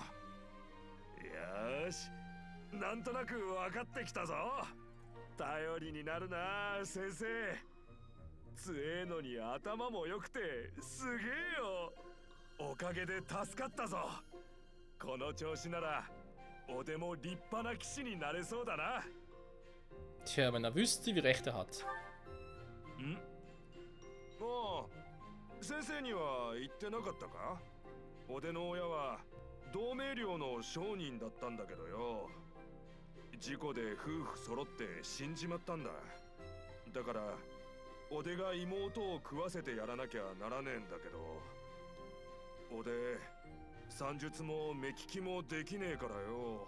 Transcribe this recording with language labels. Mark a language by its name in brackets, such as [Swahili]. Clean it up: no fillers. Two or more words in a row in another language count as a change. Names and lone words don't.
[Japanese] よし、なんとなく分かってきたぞ。頼りになるな、先生。強えのに頭も良くてすげえよ。おかげで助かったぞ。この調子なら、おでも立派な騎士になれそうだな。 [German] Tja, wenn er wüsste, wie recht er hat. [Japanese] ん？ああ。先生には言ってなかったか？おでの親は同盟寮の商人だったんだけどよ。事故で夫婦揃って死んじまったんだ。だからおでが妹を食わせてやらなきゃならねえんだけど、おで算術も目利きもできねえからよ。